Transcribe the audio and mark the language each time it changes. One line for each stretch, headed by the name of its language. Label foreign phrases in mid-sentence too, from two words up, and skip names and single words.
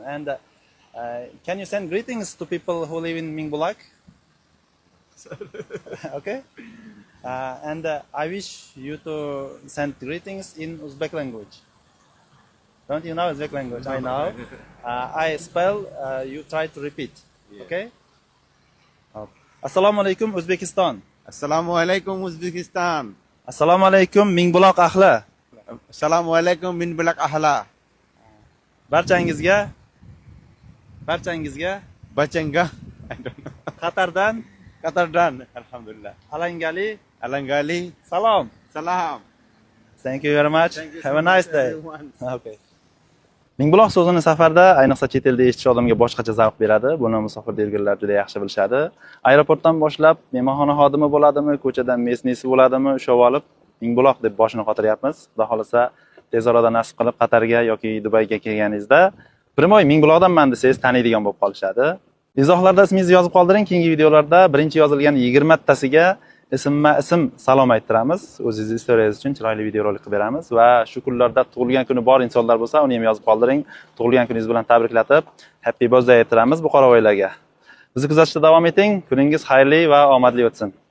English: And can you send greetings to people who live in Mingbulak? Okay. And I wish you to send greetings in Uzbek language. Don't you know Uzbek language? I know. I spell. You try to repeat. Yeah. Okay.
Uzbek: Assalomu alaykum O'zbekiston. Assalamu alaikum Uzbekistan. Assalomu alaykum Mingbulaq ahli. Assalamu alaikum Mingbulaq ahla. Barchangizga Bachanga.
English: I don't know.
Uzbek: Qatardan Qatardan. Alhamdulillah. alangali Alangali. salom. Salam.
English: Thank you very much. Thank you Have so a nice much, day. everyone. Okay.
Uzbek: Mingbuloq so'zini safarda, ayniqsa chet elda eshitish odamga boshqacha zavq beradi. Buni musofirda yurganlar juda yaxshi bilishadi. Aeroportdan boshlab mehmonxona xodimi bo'ladimi, ko'chadan mesnisi bo'ladimi, ushlab olib Mingbuloq deb boshini qotiryapmiz. Xudo xolasa tez orada nasib qilib Qatarga yoki Dubayga kelganingizda Primoy Mingbuloqdanman desangiz taniydigan bo'lib qolishadi. Izohlarda ismingizni yozib qoldiring. Keyingi videolarda birinchi yozilgan 20 tasiga ism salom ayttiramiz. O'zingizni istoriyangiz uchun chiroyli videorolik qilib beramiz va shu kunlarda tug'ilgan kuni bor insonlar bo'lsa, uni ham yozib qoldiring. Tug'ilgan kuningiz bilan tabriklatib,
English: happy birthday
Uzbek: ayttiramiz bu qoravoylarga. Bizni kuzatishda davom eting. Kuningiz xayrli va omadli o'tsin.